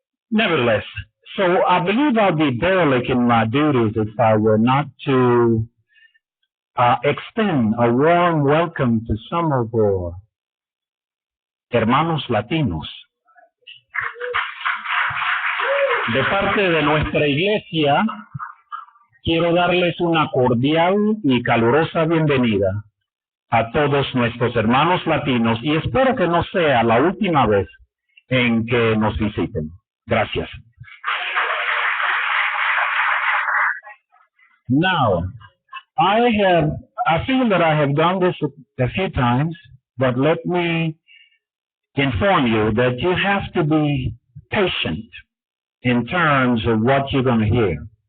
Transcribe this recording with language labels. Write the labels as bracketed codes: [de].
[en] Nevertheless, so I believe I'll be derelict in my duties if I were not to extend a warm welcome to some of our [es] hermanos latinos. De parte de nuestra iglesia, quiero darles una cordial y calurosa bienvenida a todos nuestros hermanos latinos y espero que no sea la última vez en que nos visiten. Gracias. [en] Now, I feel that I have done this a few times, but let me inform you that you have to be patient in terms of what you're going to hear.